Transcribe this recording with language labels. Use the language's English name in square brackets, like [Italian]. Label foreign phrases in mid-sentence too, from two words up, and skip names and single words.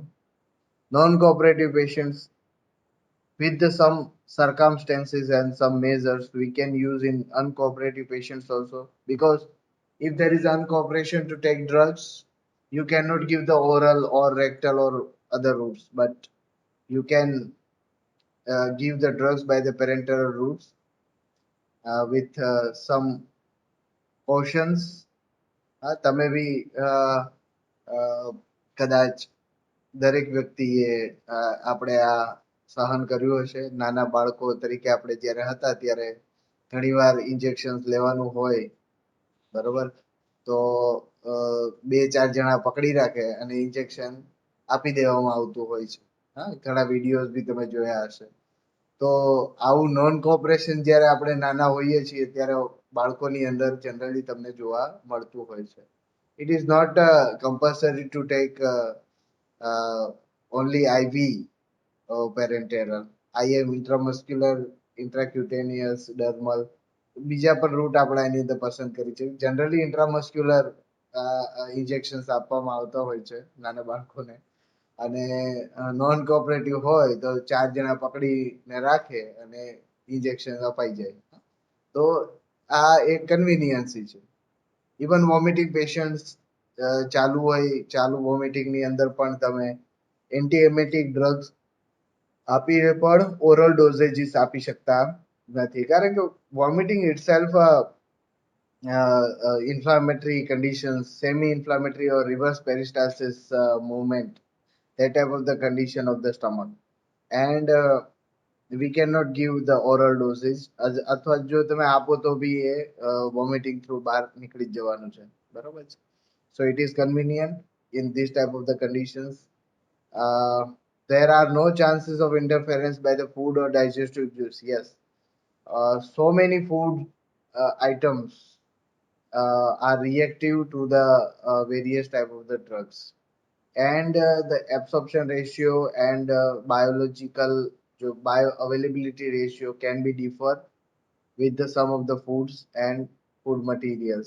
[English] Non-cooperative patients with the some circumstances and some measures we can use in uncooperative patients also, because if there is uncooperation to take drugs, you cannot give the oral or rectal or other routes, but you can give the drugs by the parenteral routes with some cautions. [Gujarati] તમે બી કદાચ દરેક વ્યક્તિએ આપણે આ સહન કર્યું હશે. નાના બાળકો તરીકે આપણે જ્યારે હતા ત્યારે ઘણીવાર ઇન્જેક્શન લેવાનું હોય, બરોબર, તો બે ચાર જણા પકડી રાખે અને ઇન્જેક્શન આપી દેવામાં આવતું હોય છે. હા, ઘણા વિડીયોઝ બી તમે જોયા હશે. તો આવું [English] non cooperation [Gujarati] જ્યારે આપણે નાના હોઈએ છીએ ત્યારે બાળકોની અંદર જનરલી તમને જોવા મળતું હોય છે. [English] it is not compulsory to take only IV parenteral. IM intramuscular, intracutaneous, dermal, [Gujarati] બીજા પણ રૂટ આપણે એની અંદર પસંદ કરી છે. [English] generally intramuscular injection [Gujarati] આપવામાં આવતા હોય છે નાના બાળકોને, અને [English] non cooperative [Gujarati] હોય તો ચાર જણા પકડીને રાખે અને ઇન્જેક્શન અપાઈ જાય. તો આ એક કન્વિનિયન્સી છે. [English] even vomiting patient [Gujarati] ચાલુ હોય, ચાલુ વોમિટિંગ ની અંદર પણ તમે [English] anti emetic drugs [Gujarati] આપીને પણ [English] oral dosages [Gujarati] આપી શકતા નથી, કારણ કે [English] vomiting itself inflammatory conditions, semi-inflammatory or reverse peristalsis movement, that type of the condition of the stomach. And we cannot give the oral dosage. [Gujarati] અથવા જો તમે આપો તો બી એ [English] vomiting through [Gujarati] બહાર નીકળી જ જવાનું છે, બરોબર છે. [English] So it is convenient in this type of the conditions. There are no chances of interference by the food or digestive juice. Yes, so many food items are reactive to the various type of the drugs, and the absorption ratio and biological bioavailability ratio can be differ with the some of the foods and food materials.